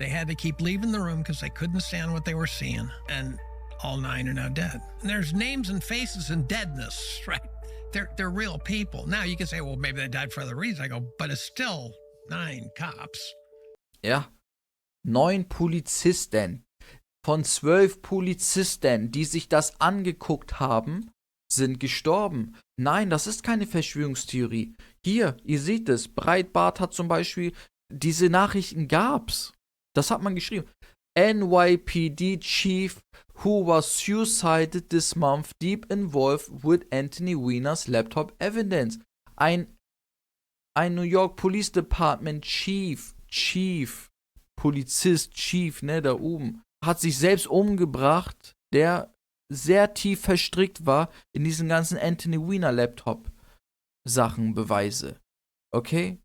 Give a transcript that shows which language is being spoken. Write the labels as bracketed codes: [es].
[en] They had to keep leaving the room because they couldn't stand what they were seeing. And all 9 are now dead. And there's names and faces and deadness, right? They're real people. Now you can say, well, maybe they died for other reasons. I go, but it's still 9 cops. [de] Ja. 9 Polizisten. Von 12 Polizisten, die sich das angeguckt haben, sind gestorben. Nein, das ist keine Verschwörungstheorie. Hier, ihr seht es, Breitbart hat zum Beispiel, diese Nachrichten gab's. Das hat man geschrieben. [en] NYPD Chief who was suicided this month deep involved with Anthony Weiner's laptop evidence. [de] Ein New York Police Department Chief, Polizist, Chief, ne, da oben, hat sich selbst umgebracht, der sehr tief verstrickt war in diesen ganzen Anthony Weiner Laptop Sachen, Beweise. Okay?